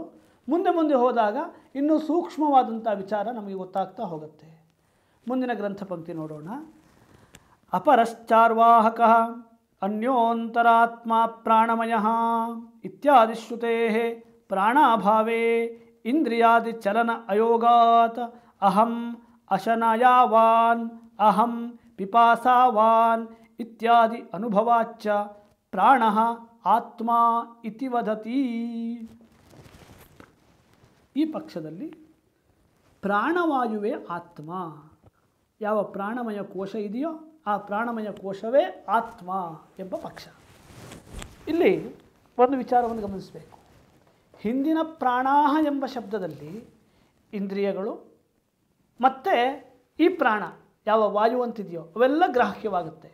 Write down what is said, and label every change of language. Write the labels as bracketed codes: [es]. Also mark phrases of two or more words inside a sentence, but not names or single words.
[kn] ಮುಂದೆ ಮುಂದೆ ಹೋದಾಗ ಇನ್ನೂ ಸೂಕ್ಷ್ಮವಾದಂಥ ವಿಚಾರ ನಮಗೆ ಗೊತ್ತಾಗ್ತಾ ಹೋಗುತ್ತೆ. ಮುಂದಿನ ಗ್ರಂಥ ಪಂಕ್ತಿ ನೋಡೋಣ. [sa] ಅಪರಶ್ಚಾರ್ವಾಹಕ ಅನ್ಯೋಂತರಾತ್ಮ ಪ್ರಾಣಮಯ ಇತ್ಯಾದಿ ಶ್ರುತೆ ಪ್ರಾಣಾಭಾವೇ ಇಂದ್ರಿಯಾದಿ ಚಲನ ಅಯೋಗಾತ್ ಅಹಂ ಅಶನಯಾವಾನ್ ಅಹಂ ಪಿಪಾಸಾವಾನ್ ಇತ್ಯಾದಿ ಅನುಭವಾಚ್ಚ ಪ್ರಾಣ ಆತ್ಮ ಇತಿ ವದತಿ. [kn] ಈ ಪಕ್ಷದಲ್ಲಿ ಪ್ರಾಣವಾಯುವೇ ಆತ್ಮ. ಯಾವ ಪ್ರಾಣಮಯ ಕೋಶ ಇದೆಯೋ ಆ ಪ್ರಾಣಮಯ ಕೋಶವೇ ಆತ್ಮ ಎಂಬ ಪಕ್ಷ. ಇಲ್ಲಿ ಒಂದು ವಿಚಾರವನ್ನು ಗಮನಿಸಬೇಕು. ಹಿಂದಿನ ಪ್ರಾಣಾಹ ಎಂಬ ಶಬ್ದದಲ್ಲಿ ಇಂದ್ರಿಯಗಳು ಮತ್ತು ಈ ಪ್ರಾಣ ಯಾವ ವಾಯು ಅಂತಿದೆಯೋ ಅವೆಲ್ಲ ಗ್ರಾಹ್ಯವಾಗುತ್ತೆ.